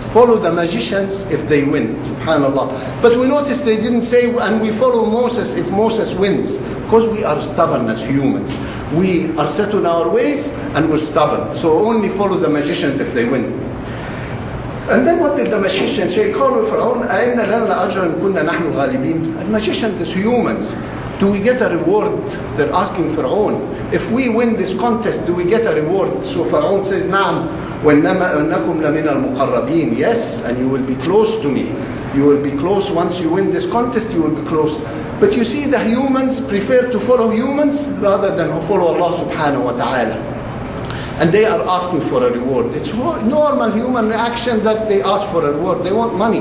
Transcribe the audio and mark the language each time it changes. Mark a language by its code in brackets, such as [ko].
[en] To follow the magicians if they win, subhanallah. But we notice they didn't say, and we follow Moses if Moses wins. Because we are stubborn as humans. We are set in our ways and we're stubborn. So only follow the magicians if they win. And then what did the magicians say? [ar] قالوا فرعون أئن لنا أجرا إن كنا نحن الغالبين. [en] And magicians is humans. Do we get a reward? They're asking Fir'aun. If we win this contest, do we get a reward? So Fir'aun says, [ar] نعم وإنكم لمن المقربين. [en] Yes, and you will be close to me. You will be close once you win this contest, you will be close. But you see, the humans prefer to follow humans rather than follow Allah subhanahu wa ta'ala. And they are asking for a reward. It's normal human reaction that they ask for a reward. They want money.